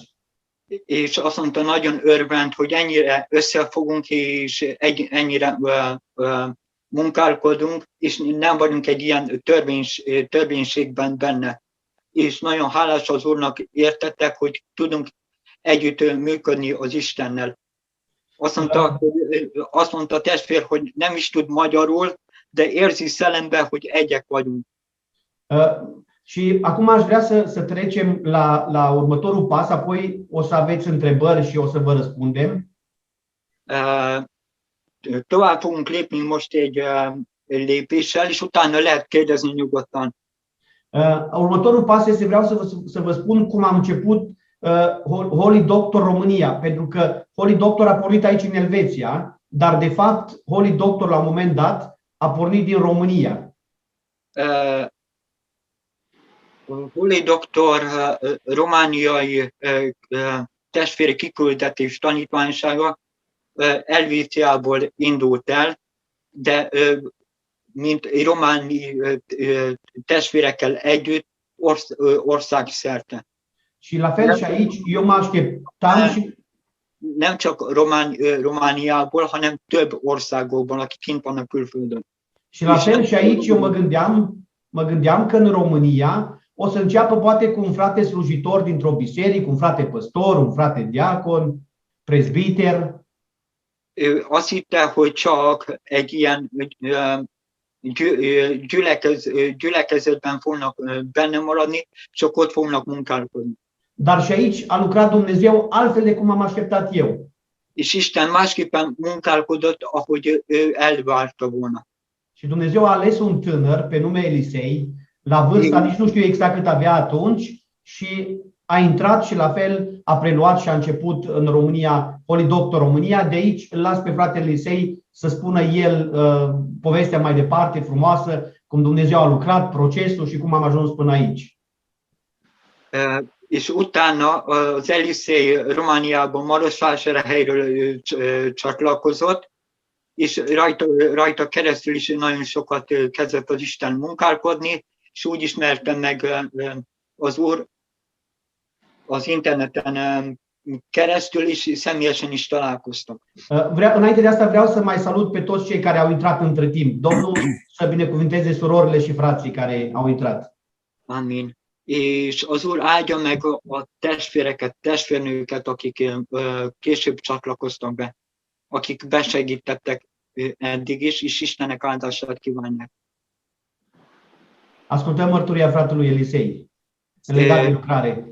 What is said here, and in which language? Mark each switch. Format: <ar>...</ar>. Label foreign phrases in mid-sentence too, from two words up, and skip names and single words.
<hu>És azt mondta, nagyon örvend, hogy ennyire összefogunk, és ennyire munkálkodunk, és nem vagyunk egy ilyen törvénységben benne. És nagyon hálás az Úrnak értettek, hogy tudunk együtt működni az Istennel. Azt mondta a testvér, hogy nem is tud magyarul, de érzi szellemben, hogy egyek vagyunk.</hu> <ro>Și acum aș vrea să trecem la următorul pas, apoi o să aveți întrebări și o să vă răspundem.</ro> <hu>Tovább fogunk lépni most egy lépéssel, és utána lehet kérdezni nyugodtan.</hu> <ro>Următorul pas este, vreau să vă spun cum am început Holy Doctor România, pentru că Holy Doctor a pornit aici în Elveția, dar de fapt Holy Doctor la un moment dat a pornit din România.</ro> <hu>Holy Doktor romániai testvéri kiküldetés tanítványsága Elvíciából indult el, de mint románi testvérekkel együtt országszerte.</hu> <ro>Și la fel și aici eu mă așteptam și</ro> <hu>nem csak Romániából, hanem több országokból, akik kint vannak külföldön.</hu> <ro>Și la fel și aici eu mă gândeam că în România o să înceapă poate cu un frate slujitor dintr-o biserică, un frate păstor, un frate diacon, prezbiter.</ro> <hu>Azt hitte, hogy csak egy ilyen gyülekezetben fognak benne maradni, csak ott fognak munkálkodni.</hu> <ro>Dar și aici a lucrat Dumnezeu altfel de cum am așteptat eu.</ro> <hu>És Isten másképpen munkálkodott, ahogy ő elvárta volna.</hu> <ro>Și Dumnezeu a ales un tânăr pe nume Elisei, la vârsta, nici nu știu exact cât avea atunci, și a intrat și la fel a preluat și a început în România, Holy Doctor România. De aici îl las pe fratele Elisei să spună el povestea mai departe, frumoasă, cum Dumnezeu a lucrat, procesul și cum am ajuns până aici.</ro> <hu>És utána az Elisei Romániában Marosvásárhelyről csatlakozott, és rajta keresztül is nagyon sokat kezdett az Isten munkálkodni, és úgy ismerte meg az Úr az interneten keresztül, és személyesen is találkoztak.</hu> <ro>Înainte de asta vreau să mai salut pe toți cei care au intrat între timp. Domnul să binecuvinteze surorile și frații care au intrat. Amin.</ro> <hu>És az Úr áldja meg a testvéreket, testvérnőket, akik később csatlakoztak be, akik besegítettek eddig is, és Istennek áldását kívánják.</hu> <ro>Ascultăm mărturia fratelui Elisei legat de lucrare.</ro>